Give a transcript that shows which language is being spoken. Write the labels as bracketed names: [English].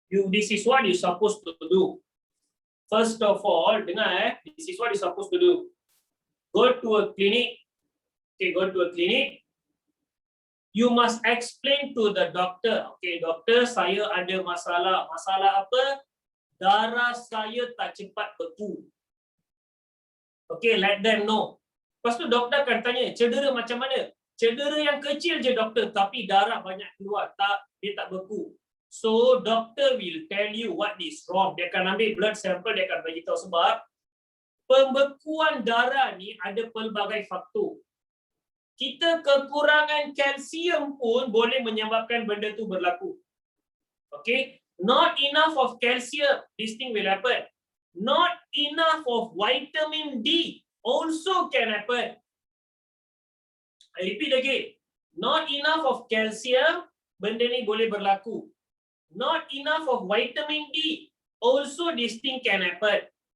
[English] This is what you're supposed to do. First of all, dengar this is what you're supposed to do. Go to a clinic. Okay, go to a clinic. You must explain to the doctor. [Malay] Okay, doktor, saya ada masalah. Masalah apa? Darah saya tak cepat beku. Okay, [English] let them know. [Malay] Lepas tu doktor akan tanya, cedera macam mana? Cedera yang kecil je doktor, tapi darah banyak keluar. Dia tak beku. [English] So, doctor will tell you what is wrong. [Malay] Dia akan ambil blood sample, dia akan beritahu sebab pembekuan darah ni ada pelbagai faktor. Kita kekurangan kalsium pun boleh menyebabkan benda tu berlaku. Okay? [English] Not enough of calcium, this thing will happen. Not enough of vitamin D also can happen. I repeat again. Not enough of calcium, [Malay] benda ni boleh berlaku. [English] Not enough of vitamin D, also this thing can happen.